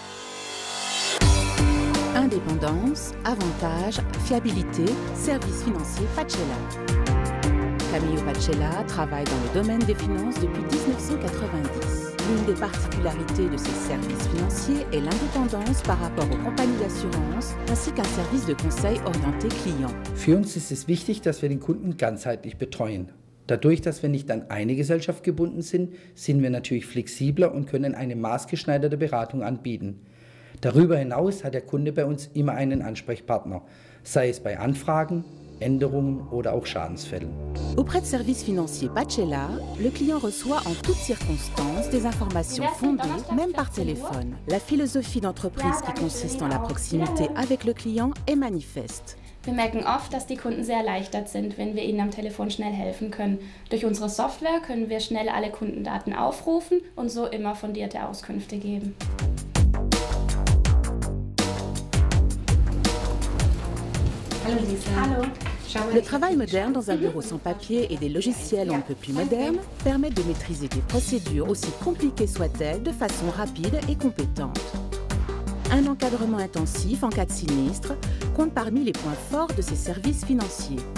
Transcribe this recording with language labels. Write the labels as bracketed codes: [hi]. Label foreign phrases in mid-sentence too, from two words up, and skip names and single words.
[fr] Indépendance, avantages, fiabilité, Service Financier Pacella. Camillo Pacella travaille dans le domaine des finances depuis 1990. L'une des particularités de ces services financiers est l'indépendance par rapport aux compagnies d'assurance ainsi qu'un service de conseil orienté client. [de] Für uns ist es wichtig, dass wir den Kunden ganzheitlich betreuen. Dadurch, dass wir nicht an eine Gesellschaft gebunden sind, sind wir natürlich flexibler und können eine maßgeschneiderte Beratung anbieten. Darüber hinaus hat der Kunde bei uns immer einen Ansprechpartner, sei es bei Anfragen, Änderungen oder auch Schadensfällen. [fr] Auprès de Service Financier Pacella, le client reçoit en toutes circonstances des informations fondées, même par téléphone. La philosophie d'entreprise qui consiste en la proximité avec le client est manifeste. [de] Wir merken oft, dass die Kunden sehr erleichtert sind, wenn wir ihnen am Telefon schnell helfen können. Durch unsere Software können wir schnell alle Kundendaten aufrufen und so immer fundierte Auskünfte geben. Hallo Lisa. Hallo. [fr] Le travail moderne dans un bureau sans papier et des logiciels un peu plus modernes permettent de maîtriser des procédures aussi compliquées soient-elles de façon rapide et compétente. Un encadrement intensif en cas de sinistre compte parmi les points forts de ces services financiers.